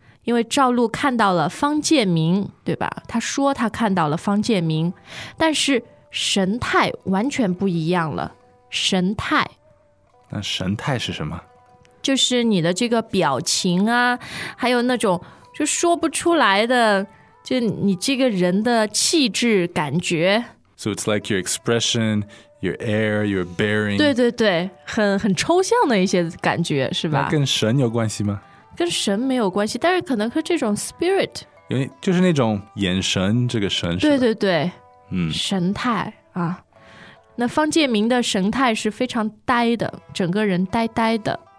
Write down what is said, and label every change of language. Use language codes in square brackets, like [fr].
[zh] 因为赵露看到了方建明，对吧？他说他看到了方建明，但是神态完全不一样了。神态，那神态是什么？就是你的这个表情啊，还有那种就说不出来的，就你这个人的气质感觉。 [en] So it's like your expressionYour air, your bearing. [zh] 对对对，很抽象的一些感觉，是吧？那跟神有关系吗？跟神没有关系，但是可能和这种 spirit，因为就是那种眼神，这个神是吧？对对对，嗯，神态啊。那方建明的神态是非常呆的，整个人呆呆的。